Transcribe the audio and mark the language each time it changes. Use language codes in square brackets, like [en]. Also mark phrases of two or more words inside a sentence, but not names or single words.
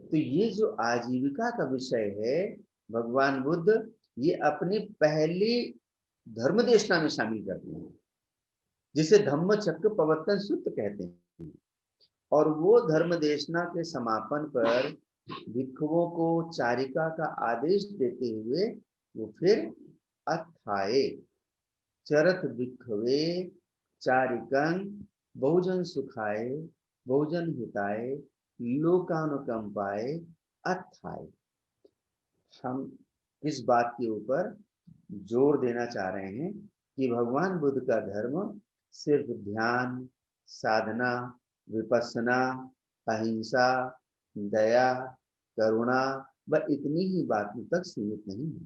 [hi] तो ये जो आजीविका का विषय है, भगवान बुद्ध ये अपनी पहली धर्म देशना में शामिल करते हैं। जिसे धम्म चक्र प्रवर्तन सूत्र कहते हैं। और वो धर्म देशना के समापन पर भिक्षुओं को चारिका का आदेश देते हुए वो फिर [pi] अथाए चरत भिक्षवे चारिकं बहुजन सुखाए बहुजन हिताय लोकानुकंपाए अथाए। [hi] हम इस बात के ऊपर जोर देना चाह रहे हैं कि भगवान बुद्ध का धर्म सिर्फ ध्यान, साधना, विपස්සना, अहिंसा, दया, करुणा व इतनी ही बातों तक सीमित नहीं है।